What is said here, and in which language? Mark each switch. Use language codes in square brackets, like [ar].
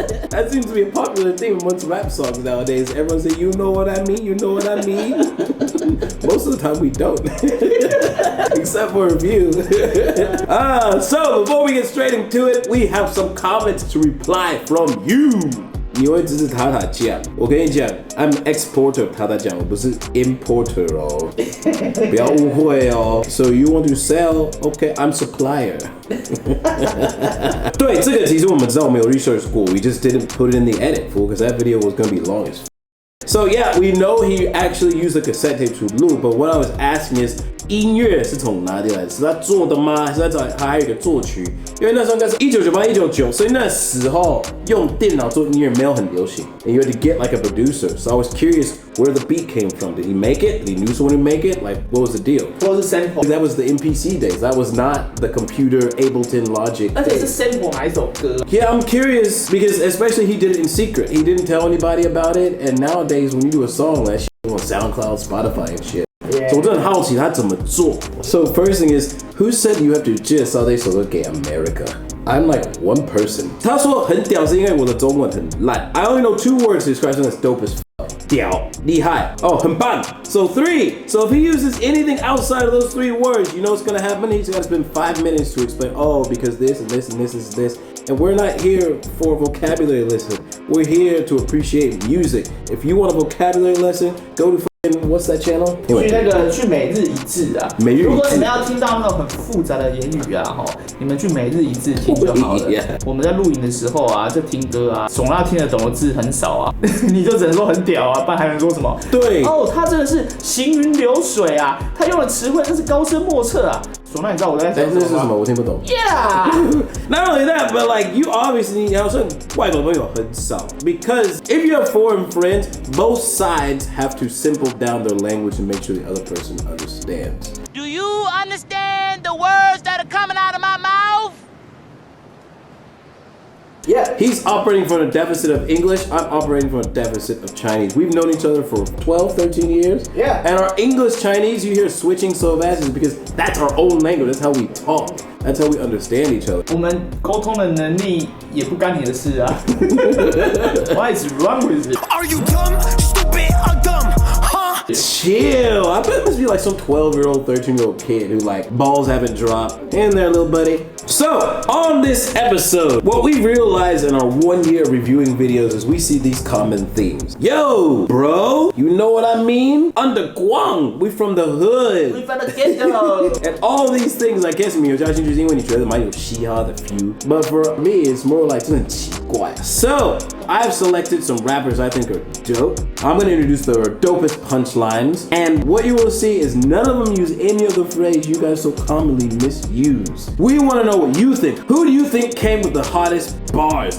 [en] That seems to be a popular theme amongst rap songs nowadays. Everyone say, "You know what I mean. You know what I mean." Most of the time we don't, except for a few. So before we get straight into it, we have some comments to reply from you. [zh] 你会支持塔塔酱？我跟你讲 ， [en] I'm exporter [zh] 塔塔酱，我不是 [en] importer [zh] 哦，不要误会哦。 [en] So you want to sell? Okay, I'm supplier. [zh] 对，这个其实我们知道，我们有 research 过 [en] ，we just didn't put it in the edit for because that video was gonna be long as. So yeah, we know he actually used a cassette tape to loop, but what I was asking is. [zh] 音乐是从哪里来的？是他做的吗？还是他还有一个作曲？因为那时候应该是1998、1999，所以那时候用电脑做音乐没有很流行。 [en] And you had to get like a producer. So I was curious where the beat came from. Did he make it? Did he knew someone to make it? Like, what was the deal? What was the sample? That was the MPC days. That was not the computer Ableton Logic. [zh] 而且是 sample 哪一首歌 [en] Yeah, I'm curious because especially he did it in secret. He didn't tell anybody about it. And nowadays, when you do a song, that shit on SoundCloud, Spotify, and shit. Yeah. [zh] 所以我真的很好奇他怎么做。 [en] So first thing is, who said you have to [zh] 介绍这首歌给 [en] America? I'm like one person. [zh] 他说很屌是因为我的中文很烂。 [en] I only know 2 words to describe something that's dope as fuck. [zh] 屌，厉害，哦，很棒。 [en] So 3. So if he uses anything outside of those 3 words, you know what's gonna happen? He's gonna spend 5 minutes to explain, oh, because this and this and this is this. And we're not here for a vocabulary lesson. We're here to appreciate music. If you want a vocabulary lesson, go to what's that channel? [zh] 去每日一字啊。每日一字。如果你们要听到那种很复杂的言语啊，你们去每日一字听就好了。我们在录影的时候啊，在听歌啊，总要听得懂的字很少啊，你就只能说很屌啊，不然还能说什么？对。哦，他真的是行云流水啊，他用的词汇真是高深莫测啊。唢呐，你知道我在讲什么吗？这是什么？我听不懂。 [en] Yeah. Not only that, but like you obviously [zh] 要是外国朋友很少 [en] because if you have foreign friends, both sides have to simple down their language and make sure the other person understands. Do you understand the words that are coming out of my mouth? Yeah, he's operating from a deficit of English. I'm operating from a deficit of Chinese. We've known each other for 12, 13 years. Yeah. And our English Chinese, you hear switching so fast is because that's our own language. That's how we talk. That's how we understand each other. [zh] 我们沟通的能力也不干你的事啊。 [en] What is wrong with you? Are you dumb, stupid, or dumb? Huh? Chill. I bet it must be like some 12-year-old, 13-year-old kid who like balls haven't dropped. In there, little buddy. So, on this episode, what we realized in our 1 year reviewing videos is we see these common themes. Yo, bro, you know what I mean? Under Guang, we from the hood. We from the ghetto. And all these things, I guess, [zh] 你有加兴趣是因为你觉得蛮有嘻哈的 [en] feel. But for me, it's more like [zh] 真的很奇怪. [en] So, I've selected some rappers I think are dope. I'm gonna introduce the dopest punchlines. And what you will see is none of them use any of the phrase you guys so commonly misuse. We wanna know what you think. Who do you think came with the hottest bars?